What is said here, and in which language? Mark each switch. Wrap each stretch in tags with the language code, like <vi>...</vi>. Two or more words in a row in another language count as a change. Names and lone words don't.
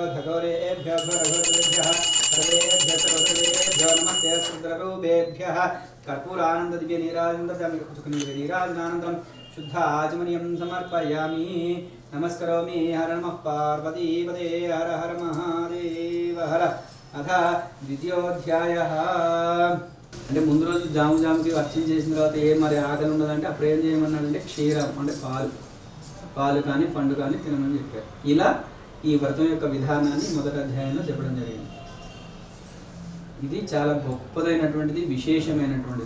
<sa>धघोरेभ्यो घोरघोरेभ्यः सर्वेभ्यः सर्वदेवेभ्यो नमस्ते रुद्ररूपेभ्यः कर्पूरानंद दिव्य नीराजं दर्शयामि नीराजनानन्तरं शुद्ध आचमनीयं समर्पयामि. नमस्करोमि हर नमः पार्वतीपदे हर हर महादेव हर. अथ द्वितीयोऽध्यायः.</sa> <te>అంటే ముందు రోజు జాముకి అర్చన చేసిన తర్వాత మరి ఆకలి ఉండదంటే అప్పుడు ఏం చేయమన్నాడంటే క్షీరం అంటే పాలు కానీ పండు కానీ తినమని చెప్పారు. ఇలా ఈ వ్రతం యొక్క విధానాన్ని మొదటి అధ్యాయంలో చెప్పడం జరిగింది. ఇది చాలా గొప్పదైనటువంటిది, విశేషమైనటువంటిది.</te>